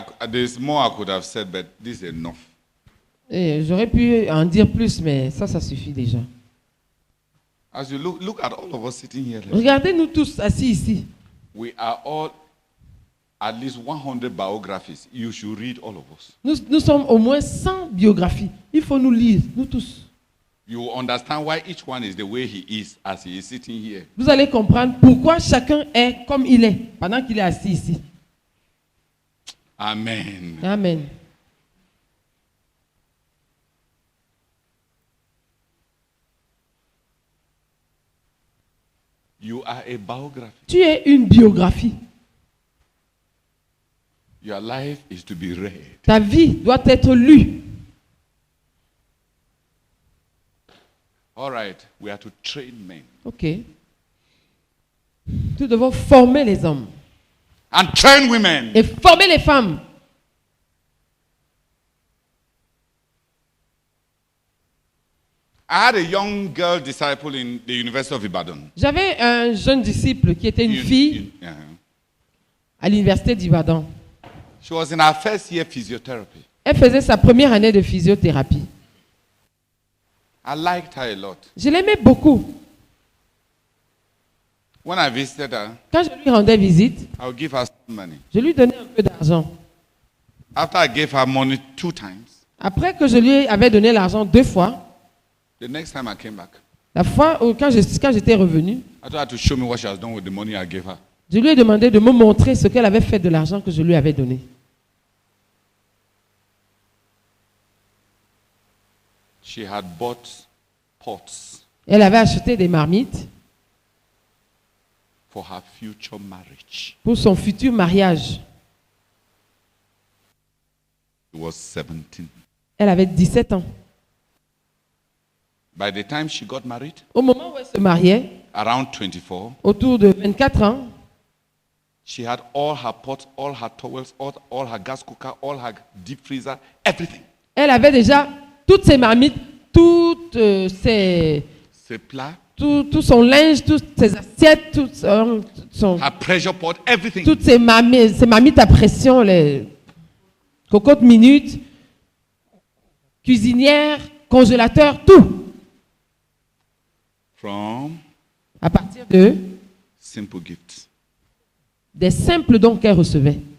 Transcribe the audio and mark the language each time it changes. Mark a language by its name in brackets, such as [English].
[English] There's more I could have said, but this is enough. [French] Et j'aurais pu en dire plus, mais ça suffit déjà. [English] As you look at all of us sitting here, [French] Regardez-nous tous assis ici. [English] we are all at least 100 biographies. You should read all of us. [French] Nous sommes au moins 100 biographies. Il faut nous lire, nous tous. [English] You will understand why each one is the way he is as he is sitting here. [French] Vous allez comprendre pourquoi chacun est comme il est pendant qu'il est assis ici. [English] Amen. [French] Amen. [English] You are a biography. [French] Tu es une biographie. [English] Your life is to be read. [French] Ta vie doit être lue. [English] All right, we are to train men. [French] Ok. Nous devons former les hommes [English] And train women. [French] et former les femmes. [English] I had a young girl disciple in the University of Ibadan. [French] J'avais un jeune disciple qui était une fille à l'université d'Ibadan. [English] She was in her first year physiotherapy. [French] Elle faisait sa première année de physiothérapie. [English] I liked her a lot. [French] Je l'aimais beaucoup. [English] When I visited her, [French] Quand je lui rendais visite, [English] I would give her some money. [French] je lui donnais un peu d'argent. [English] After I gave her money 2 times, [French] Après que je lui avais donné l'argent 2 fois, [English] the next time I came back, [French] la fois où quand j'étais revenu, [English] I told her to show me what she has done with the money I gave her. [French] je lui ai demandé de me montrer ce qu'elle avait fait de l'argent que je lui avais donné. [English] She had bought pots [French] Elle avait acheté des marmites [English] for her future marriage. [French] pour son futur mariage. [English] She was 17. [French] Elle avait 17 ans. [English] By the time she got married, [French] Au moment où elle se mariait, [English] around 24, [French] autour de 24 ans, [English] She had all her pots, all her towels, all her gas cooker, all her deep freezer, everything. [French] Elle avait déjà toutes ses marmites, toutes Ses plats, tout son linge, toutes ses assiettes, [English] her pressure pot, everything. [French] toutes ses marmites à pression, les cocottes minutes, cuisinière, congélateur, tout. [English] From [French] À partir de [English] simple gifts. [French] des simples dons qu'elle recevait.